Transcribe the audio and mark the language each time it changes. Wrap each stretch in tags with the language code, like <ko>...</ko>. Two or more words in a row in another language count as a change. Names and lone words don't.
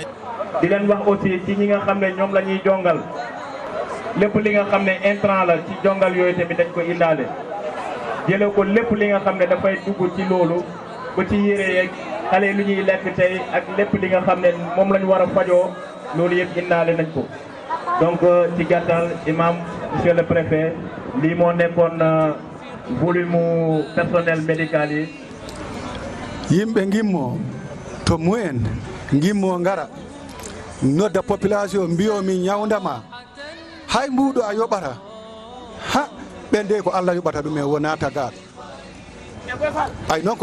<wo>di leen wax aussi ci ñi nga xam ne ñoom la ñuy jongal lépp li nga xam ne intrant la ci jongal yooyu tamit dañ ko indaale jëlee ko lépp li nga xam ne dafay dugg ci loolu ba ci yére yeeg xale yi lu ñuy lekk tey ak lépp li nga xam ne moom la ñu war a fajoo loolu yëpp indaale nañ ko. donc ci gàttal imam</wo> <fr>monsieur le préfet</fr> <wo>lii moo nekkoon</wo> <fr>volume personnel médical</fr> <wo>yi.</wo> <ff>yimɓe gimmo to mumen gimmo ngara nodda population mbiyomi ñawdama hay mbuɗo a yoɓata ha ɓende ko Allah yoɓata ɗum e wona tagaɗo ay noon ko</ff>